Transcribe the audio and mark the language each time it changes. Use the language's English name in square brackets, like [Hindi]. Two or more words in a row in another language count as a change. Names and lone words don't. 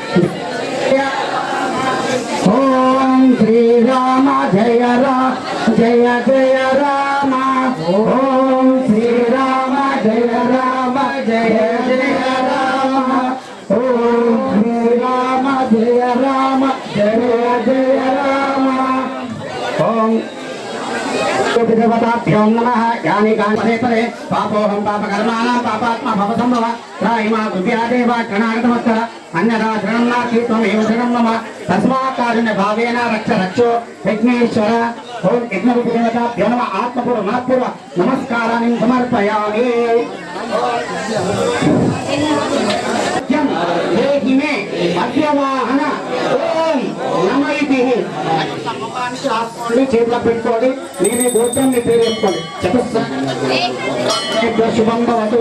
[Sanskrit] ओम श्री राम जय राम जय जय राम। ओम श्री राम जय राम जय जय राम। ओम श्री राम जय राम जय जय राम। ओम देवताभ्यो नमः। यानि कानि पदे पदे पापोऽहं पापकर्माणां पापात्मा भवसम्भव त्राहिमा गुभ्या देवा शरणागतमस्तः अन्यथा शरणं नास्ति त्वमेव शरणं मम तस्मात् कारुण्य भावेन रक्ष रक्षो विघ्नेश्वर। ओम यज्ञदेवताभ्यो नमः आत्मपूर्व मनःपूर्व नमस्काराणि समर्पयामि। देहि मे मध्यवाहन ओम नमः इति [Telugu] ముఖానికి ఆత్మని చేతిలో పెట్టుకోండి. నేను గోత్రం మీ పేరు చెప్పుకోండి. [Sanskrit] చతుస్స శుభం భవతు.